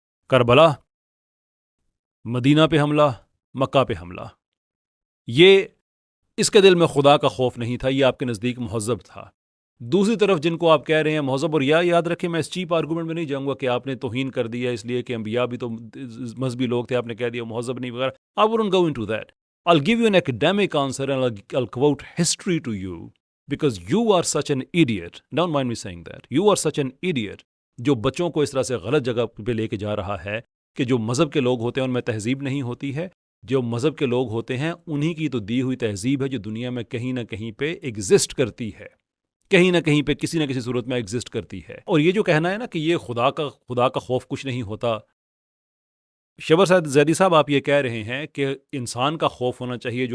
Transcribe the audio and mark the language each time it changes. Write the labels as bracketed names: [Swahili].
[Urdu] کربلا، مدینہ پہ حملہ، مکہ پہ حملہ. یہ اس کے دل میں خدا کا خوف نہیں تھا، یہ آپ کے نزدیک مہذب تھا. دوسری طرف جن کو آپ کہہ رہے ہیں مہذب، اور یاد رکھیں میں اس چیپ آرگومنٹ میں نہیں جاؤں گا کہ آپ نے توہین کر دیا اس لیے کہ انبیاء بھی تو مذہبی لوگ تھے، آپ نے کہہ دیا مہذب نہیں وغیرہ. [English] I wouldn't go into that. I'll give you an academic answer and I'll quote history to you because you are such an idiot. Don't mind me saying that. You are such an idiot. [Urdu] جو بچوں کو اس طرح سے غلط جگہ پہ لے کے جا رہا ہے کہ جو مذہب کے لوگ ہوتے ہیں ان میں تہذیب نہیں ہوتی ہے. جو مذہب کے لوگ ہوتے ہیں انہی کی تو دی ہوئی تہذیب ہے جو دنیا میں کہیں نہ کہیں پہ ایگزسٹ کرتی ہے، کہیں نہ کہیں پہ کسی نہ کسی صورت میں ایگزسٹ کرتی ہے. اور یہ جو کہنا ہے نا کہ یہ خدا کا خوف کچھ نہیں ہوتا، شبر زیدی صاحب آپ یہ کہہ رہے ہیں کہ انسان کا خوف ہونا چاہیے.